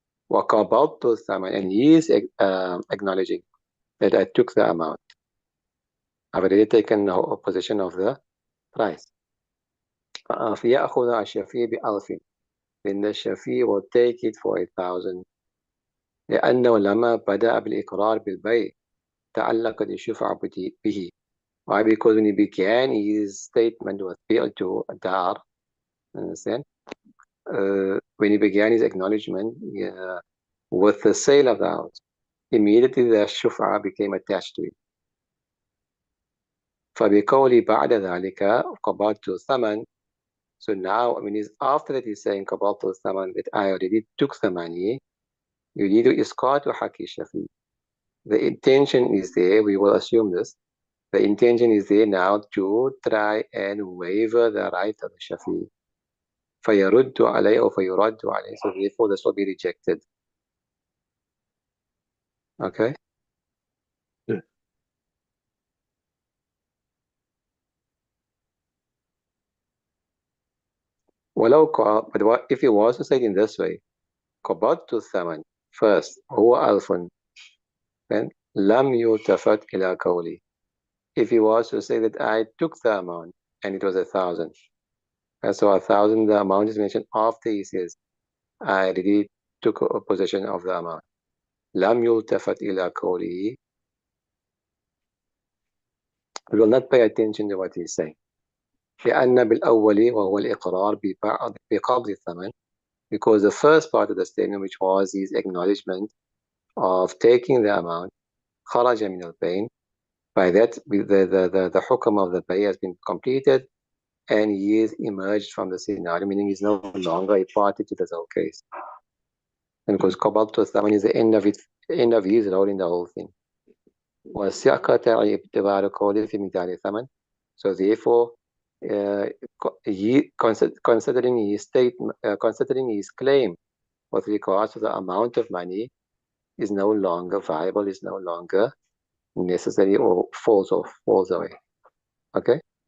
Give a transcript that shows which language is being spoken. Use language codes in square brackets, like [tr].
[ar] وقبضت الثمن, [en] and he is acknowledging that I took the amount. I've already taken possession of the price. [ar] فيأخذ الشافعي بألف, [en] then the Shafi will take it for 1,000. [ar] لأنه لما بدأ بالإقرار بالبيع تعلقت الشفعة به. [en] Why? Because when he began his statement with [ar] بِعْتُ الدار, [en] understand? When he began his acknowledgement with the sale of the house, immediately the shuf'a became attached to it. [ar] فبقولي بعد ذلك قبضت الثمن. [en] So now, when he's after that, he's saying [ar] قبضت الثمن, [en] that I already took the money. [ar] يريد إسقاط حق الشفيع. [en] The intention is there. We will assume this. The intention is there now to try and waiver the right of the Shafi. [ar] فيرد عليه or فيرد عليه. [en] So therefore, this will be rejected. Okay. J. But what if he was to say it in this way? [ar] قبضت الثمن first هو ألف, then لم يلتفت إلى قولي. [en] If he was to say that I took the amount and it was 1,000, and so 1,000, the amount is mentioned after he says I already took possession of the amount. [ar] لم يلتفت إلى قوله. [en] We will not pay attention to what he's saying. [ar] لأن بالأول وهو الإقرار بقبض الثمن, [en] because the first part of the statement, which was his acknowledgement of taking the amount, [ar] خرج من البين, [en] by that the hukm of the bay has been completed and he is emerged from the scenario, meaning he's no longer a party to this whole case. And because [ar] قبضت الثمن [en] is the end of his role in the whole thing. [ar] وسقط اعتبار قوله في مقدار الثمن. [en] So therefore, he considering his claim with regards to the amount of money is no longer viable, is no longer necessary, or falls away. Okay?